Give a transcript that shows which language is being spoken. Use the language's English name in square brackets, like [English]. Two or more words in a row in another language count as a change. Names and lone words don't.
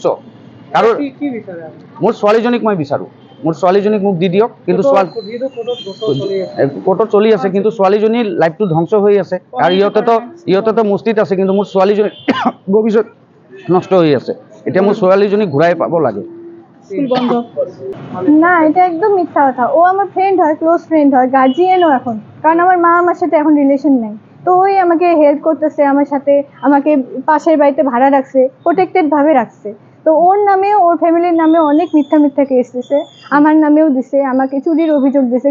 [Assamese] কাৰো মোৰ ছোৱালীজনীক মই বিচাৰোঁ, মোৰ ছোৱালীজনীক মোক দি দিয়ক। কিন্তু কোৰ্টত চলি আছে, কিন্তু ছোৱালীজনীৰ লাইফটো ধ্বংস হৈ আছে। আৰু ইহঁতেতো মস্তিত আছে, কিন্তু মোৰ ছোৱালীজনী ভৱিষ্যত নষ্ট হৈ আছে। এতিয়া মোৰ ছোৱালীজনীক ঘূৰাই পাব লাগে। [Bangla] না, এটা একদম মিথ্যা কথা। ও আমার ফ্রেন্ড হয়, [English] close friend [Bangla] হয়, গার্জিয়ানও এখন, কারণ আমার মা আমার সাথে এখন রিলেশন নেই। তো ওই আমাকে হেল্প করতেছে, আমার সাথে আমাকে পাশের বাড়িতে ভাড়া রাখছে, প্রোটেক্টেড ভাবে রাখছে। তো ওর নামেও, ওর ফ্যামিলির নামেও অনেক মিথ্যা কেস দিছে, আমার নামেও দিছে, আমাকে চুরির অভিযোগ দিছে।